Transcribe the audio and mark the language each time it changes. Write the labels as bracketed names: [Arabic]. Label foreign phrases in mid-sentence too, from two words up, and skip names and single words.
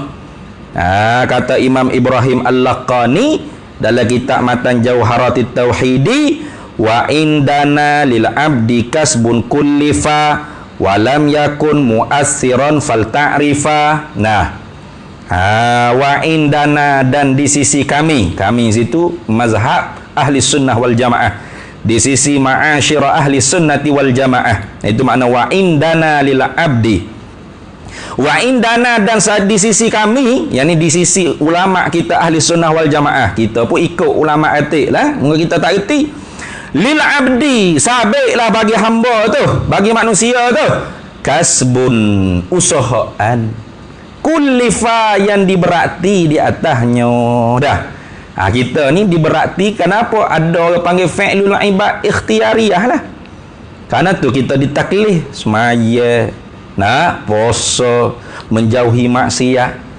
[Malay] Kata Imam Ibrahim Al-Laqani dalam kitab Matan Jauharatit Tauhidi, [Arabic] وعندنا للعبد كسب كلفا ولم يكن مؤثرا فلتعرفا. وعندنا, [Malay] dan di sisi kami situ mazhab [Arabic] أهل السنة والجماعة, [Malay] di sisi [Arabic] معاشر أهل السنة والجماعة, [Malay] itu makna [Arabic] وعندنا للعبد. وعندنا, [Malay] dan di sisi kami, yakni di sisi ulama kita [Arabic] أهل السنة والجماعة, [Malay] kita pun ikut ulama atik lah, mungkin kita tak erti. [Arabic] للعبد, [Malay] sabiklah bagi hamba tu, bagi manusia tu, kasbun, usahaan, kullifa, yang diberati di atasnya dah. Kita ni diberati kenapa? Ada orang panggil [Arabic] فعل العباد اختيارية [Malay] lah. Kerana tu kita ditaklif semaya, puasa, menjauhi maksiat.